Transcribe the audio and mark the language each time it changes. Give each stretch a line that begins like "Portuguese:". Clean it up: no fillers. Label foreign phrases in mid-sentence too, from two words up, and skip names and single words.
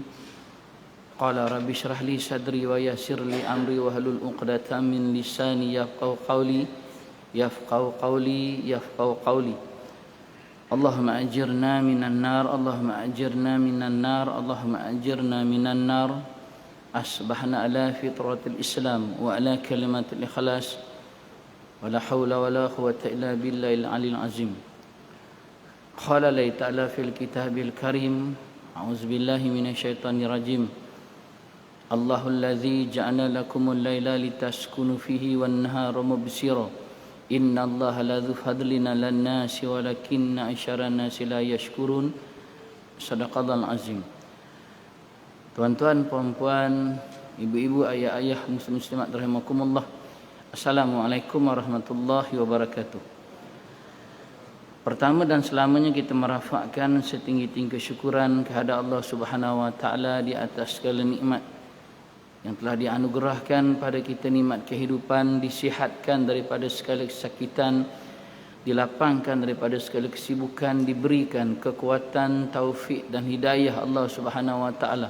Arabic: قال رب اشرح لي صدري ويسر لي أمري واحلل عقدة من لساني يفقهوا قولي. اللهم أجرنا من النار، اللهم أجرنا من النار، اللهم أجرنا من النار. أصبحنا على فطرة الإسلام وعلى كلمة الإخلاص. ولا حول ولا قوة إلا بالله العلي العظيم. قال الله تعالى في الكتاب الكريم. أعوذ بالله من الشيطان الرجيم. الله الذي جعل لكم الليل لتسكنوا فيه والنهار مبصرا. إن الله لذو فضل على الناس ولكن أكثر الناس لا يشكرون. صدق الله العظيم.
Malay: Tuan-tuan, puan-puan, ibu-ibu, ayah-ayah, muslim-muslimat rahimakumullah.
Arabic: السلام عليكم ورحمة الله وبركاته.
Malay: Pertama dan selamanya kita merafakkan setinggi-tinggi kesyukuran kehadrat Allah
Arabic: سبحانه وتعالى
Malay: di atas segala nikmat yang telah dianugerahkan pada kita, nikmat kehidupan, disihatkan daripada segala kesakitan, dilapangkan daripada segala kesibukan, diberikan kekuatan, taufik dan hidayah Allah
Arabic: سبحانه وتعالى.